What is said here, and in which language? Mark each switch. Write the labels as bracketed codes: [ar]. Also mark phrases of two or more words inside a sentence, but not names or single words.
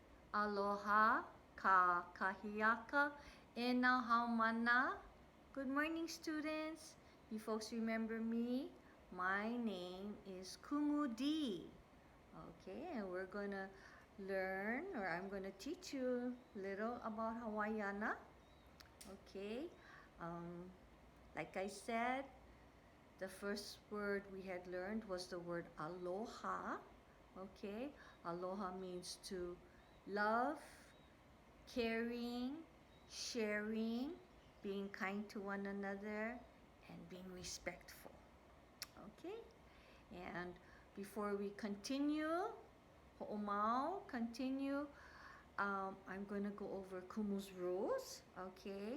[haw] Aloha, ka kahiaka, e na haumana. [en] Good morning, students. You folks remember me? My name is Kumu D. Okay, and we're gonna learn, or I'm gonna teach you a little about Hawaiiana. Okay, um, like I said, the first word we had learned was the word aloha. Okay, aloha means to love, caring, sharing, being kind to one another, and being respectful. Okay? And before we continue, ho'omau, continue, I'm going to go over Kumu's rules, okay?